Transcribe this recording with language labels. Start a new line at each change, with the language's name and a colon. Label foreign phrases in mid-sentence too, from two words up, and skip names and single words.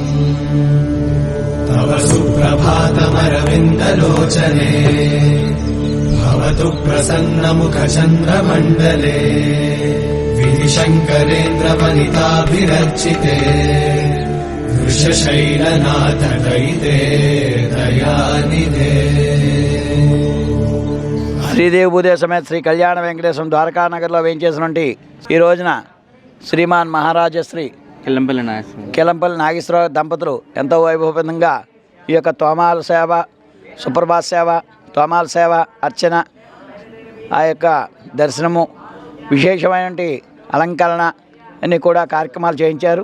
Sanskrit: तव सुप्रभातमरविन्दलोचने भवतु प्रसन्नमुखचन्द्रमण्डले विधिशङ्करेन्द्रवनिताभिरर्चिते वृषशैलनाथ दयिते दयानिधे।
Telugu: శ్రీదేవి భూదేవి సమేత శ్రీ కళ్యాణ వెంకటేశ్వరం ద్వారకానగర్లో వేయించేసినటువంటి ఈ రోజున శ్రీమాన్ మహారాజశ్రీ కిలంపల్లి నాగేశ్వరరావు దంపతులు ఎంతో వైభవంగా ఈ యొక్క తోమాల సేవ, సుప్రభాత సేవ, తోమాల సేవ, అర్చన, ఆ యొక్క దర్శనము, విశేషమైనటువంటి అలంకరణ అన్నీ కూడా కార్యక్రమాలు చేయించారు.